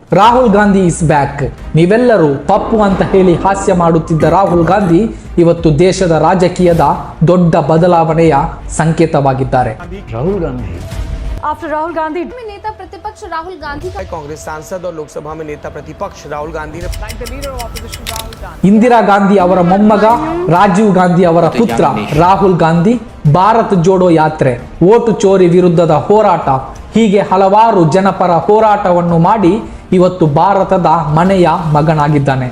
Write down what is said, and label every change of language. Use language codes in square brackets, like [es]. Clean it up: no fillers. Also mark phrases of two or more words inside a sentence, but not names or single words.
[en] Rahul Gandhi is back. [kn] ನೀವೆಲ್ಲರೂ ಪಪ್ಪು ಅಂತ ಹೇಳಿ ಹಾಸ್ಯ ಮಾಡುತ್ತಿದ್ದ ರಾಹುಲ್ ಗಾಂಧಿ ಇವತ್ತು ದೇಶದ ರಾಜಕೀಯದ ದೊಡ್ಡ ಬದಲಾವಣೆಯ ಸಂಕೇತವಾಗಿದ್ದಾರೆ. [hi] राहुल गांधी आफ्टर राहुल गांधी में नेता प्रतिपक्ष राहुल गांधी का कांग्रेस सांसद और लोकसभा में नेता प्रतिपक्ष राहुल गांधी ने [kn] ಇಂದಿರಾ ಗಾಂಧಿ ಅವರ ಮೊಮ್ಮಗ ರಾಜೀವ್ ಗಾಂಧಿ ಅವರ ಪುತ್ರ ರಾಹುಲ್ ಗಾಂಧಿ ಭಾರತ್ ಜೋಡೋ ಯಾತ್ರೆ, ಓಟು ಚೋರಿ ವಿರುದ್ಧದ ಹೋರಾಟ, ಹೀಗೆ ಹಲವಾರು ಜನಪರ ಹೋರಾಟವನ್ನು ಮಾಡಿ ಇವತ್ತು ಭಾರತದ ಮನೆಯ ಮಗನಾಗಿದ್ದಾನೆ.